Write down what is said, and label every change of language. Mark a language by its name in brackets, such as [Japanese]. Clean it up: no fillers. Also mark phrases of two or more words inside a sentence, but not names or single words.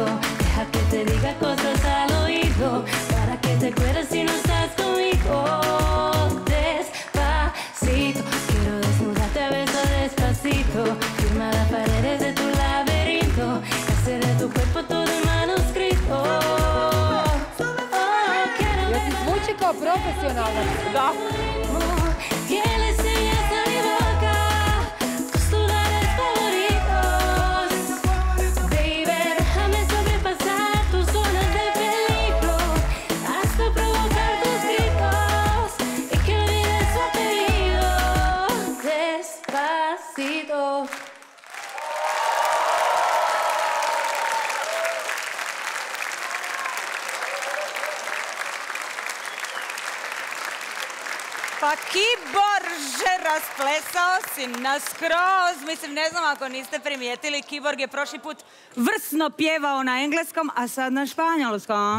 [Spanish] Deja que te diga cosas al oído, para que te acuerdes si no estás conmigo. Despacito, quiero desnudarte a besos despacito. Firma las paredes de tu laberinto. Hacer de tu cuerpo todo en manuscrito. [Croatian] Jesi zvuči kao profesionalno? Da. [Spanish] ¿Quién le enseñas a mi boca tus lugares favoritos? Baby, déjame sobrepasar tus zonas de peligro, hasta provocar tus gritos y que olvides su apellido. Despacito. [Croatian] Pa Kiborže, rasplesao si nas skroz. Mislim, ne znam ako niste primijetili, Kiborg je prošli put vrsno pjevao na engleskom, a sad na španjolskom.